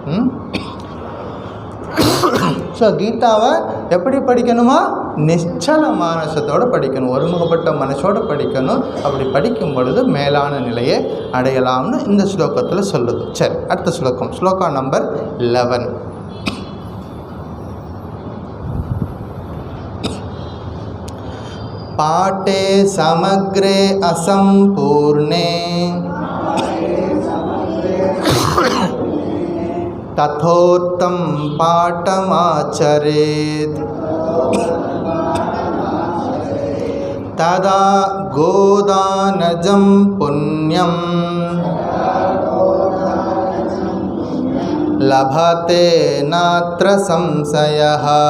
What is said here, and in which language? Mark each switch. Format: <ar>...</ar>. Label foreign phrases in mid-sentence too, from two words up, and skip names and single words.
<ta>ஸோ கீதாவை எப்படி படிக்கணுமா? நிச்சல மானசத்தோடு படிக்கணும், ஒருமுகப்பட்ட மனசோடு படிக்கணும். அப்படி படிக்கும் பொழுது மேலான நிலையை அடையலாம்னு இந்த ஸ்லோகத்தில் சொல்லுது. சரி, அடுத்த ஸ்லோகம், ஸ்லோகா நம்பர் 11.</ta> <sa>पाठे समग्रे असंपूर्णे तथोत्तम पाठमाचरेत् तदा गोदानजं पुण्यं लभते नात्र संशयः.</sa>